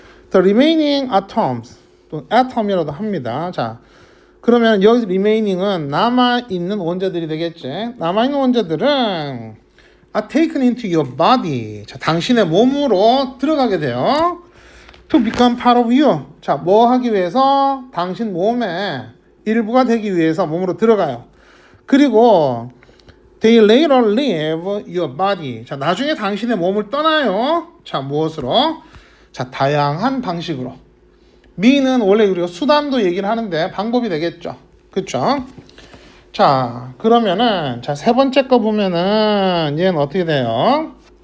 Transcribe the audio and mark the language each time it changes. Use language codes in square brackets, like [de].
[en] The remaining atoms, [ko] 또 atom이라도 합니다. 자, 그러면 여기서 remaining은 남아있는 원자들이 되겠지. 남아있는 원자들은 [en] are taken into your body. [ko] 자, 당신의 몸으로 들어가게 돼요. [en] To become part of you. [ko] 자, 뭐 하기 위해서? 당신 몸의 일부가 되기 위해서 몸으로 들어가요. 그리고 [en] they later leave your body. [ko] 자, 나중에 당신의 몸을 떠나요. 자, 무엇으로? 자, 다양한 방식으로. me는 원래 우리가 수단도 얘기를 하는데 방법이 되겠죠. 그쵸? 자, 그러면은 자, 세 번째 거 보면은 얘는 어떻게 돼요?